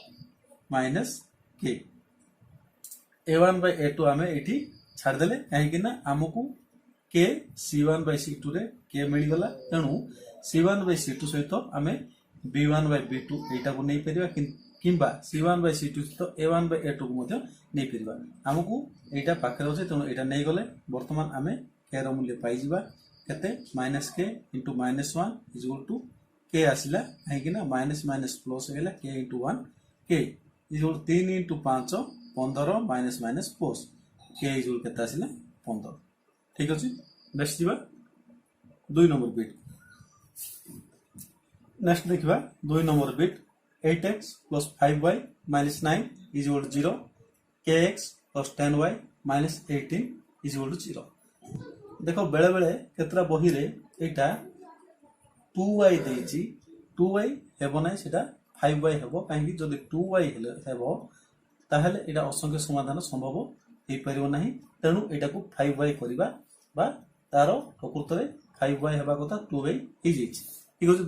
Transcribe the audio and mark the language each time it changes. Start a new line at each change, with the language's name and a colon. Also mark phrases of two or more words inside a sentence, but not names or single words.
English: -k A1 by A2
Odia: ଆମେ ଏଠି ଛାଡ଼ ଦେଲେ କାହିଁକି ନା ଆମକୁ
English: k C1 by C2
Odia: ରେ k ମିଳ ଗଲା ତେଣୁ
English: C1 by C2
Odia: ସହିତ ଆମେ
English: B1 by B2
Odia: ଏଟା କୁ ନେଇ ପାରିବା କିମ୍ବା
English: C1 by C2
Odia: ସହିତ
English: A1 by A2
Odia: କୁ ମଧ୍ୟ ନେଇ ପାରିବା ଆମକୁ ଏଟା ପାଖରେ ହେସେ ତେଣୁ ଏଟା ନେଇ ଗଲେ ବର୍ତ୍ତମାନ ଆମେ k ର ମୂଲ୍ୟ ପାଇ ଯିବା କେତେ
English: -k into -1 is equal to k
Odia: ଆସିଲା କାହିଁକି ନା
English: minus minus plus
Odia: ହେଲା
English: k into 1 k is equal to 3 into 5 15 minus minus plus k is equal
Odia: କେତେ ଆସିଲା 15 ଠିକ ଅଛି।
English: next ଦିବା 2 number bit next ଦେଖିବା 2 number bit 8x plus 5y minus 9 is equal to 0 kx plus 10y minus 18 is equal to 0
Odia: ଦେଖ ବେଳେ ବେଳେ କେତେଟା ବହି ରେ ଏଟା 2y ଦେଇଛି 2y ହେବ ନାହିଁ ସେଟା 5y ହେବ କାହିଁକି ଯଦି 2y ହେବ ତାହେଲେ ଏଟା ଅସଂଖ୍ୟ ସମାଧାନ ସମ୍ଭବ ହୋଇ ପାରିବ ନାହିଁ ତେଣୁ ଏଟା କୁ 5y କରିବା ବା ତାର ପ୍ରକୃତ ରେ 5y ହେବା କଥା 2y ହୋଇ ଯାଇଛି ଠିକ ଅଛି।